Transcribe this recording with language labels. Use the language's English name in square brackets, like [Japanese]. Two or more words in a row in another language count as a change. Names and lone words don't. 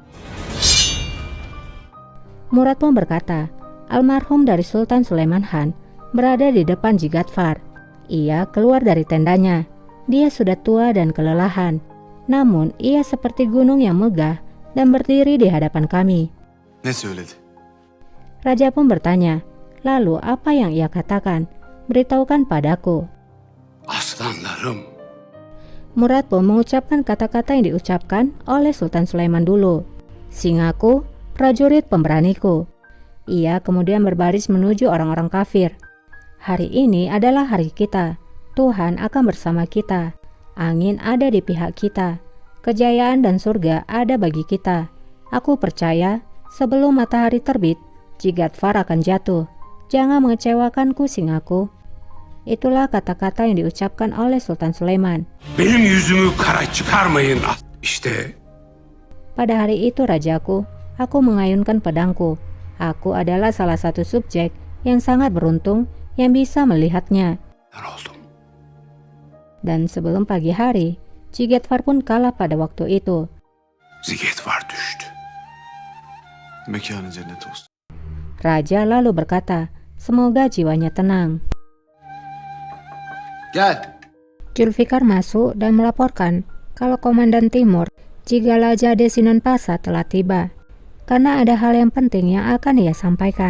[Indonesian] Murad pun berkata, almarhum dari Sultan Sulaiman Han berada di depan Jigatvar. Ia keluar dari tendanya. Dia sudah tua dan kelelahan. Namun ia seperti gunung yang megah dan berdiri di hadapan kami. [Turkish] Ne söyledi? [Indonesian] Raja pun bertanya, lalu apa yang ia katakan? Beritahukan padaku. [Turkish] Aslanlarım. [Indonesian] Murad pun mengucapkan kata-kata yang diucapkan oleh Sultan Sulaiman dulu. Singaku, prajurit pemberaniku. Ia kemudian berbaris menuju orang-orang kafir. Hari ini adalah hari kita. Tuhan akan bersama kita. Angin ada di pihak kita. Kejayaan dan surga ada bagi kita. Aku percaya sebelum matahari terbit, Jigatvar akan jatuh. Jangan mengecewakanku, singaku. Itulah kata-kata yang diucapkan oleh Sultan Sulaiman. [Turkish] Benim yüzümü kara çıkarmayın. İşte. [Indonesian] Pada hari itu, rajaku, aku mengayunkan pedangku. Aku adalah salah satu subjek yang sangat beruntung yang bisa melihatnya. Dan sebelum pagi hari, Jigatvar pun kalah pada waktu itu. [Turkish] Jigatvar düştü. Mekanı cennet olsun. [Indonesian] Raja lalu berkata, semoga jiwanya tenang. [Turkish] Gel. [Indonesian] Julfikar masuk dan melaporkan kalau Komandan Timur, Jigalaja Desinan Pasa telah tiba. Karena ada hal yang penting yang akan ia sampaikan.